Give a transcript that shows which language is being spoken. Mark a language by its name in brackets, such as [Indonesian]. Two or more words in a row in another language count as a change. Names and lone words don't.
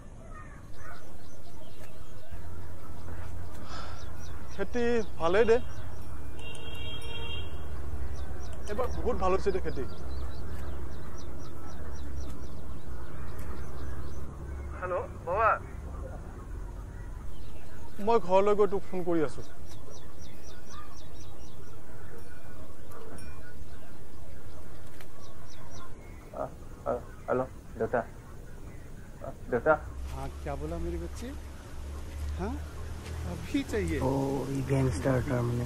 [Assamese] খেতি ভালেই দে এবাৰ বহুত ভাল হৈছে দে খেতি হেল্ল' বাবা মই ঘৰলৈ গৈ তোক ফোন কৰি আছো [Hindi] हेलो देवता देवता हाँ क्या बोला मेरी बच्ची हाँ अभी चाहिए ओ ये [English] gangster term [Hindi] ने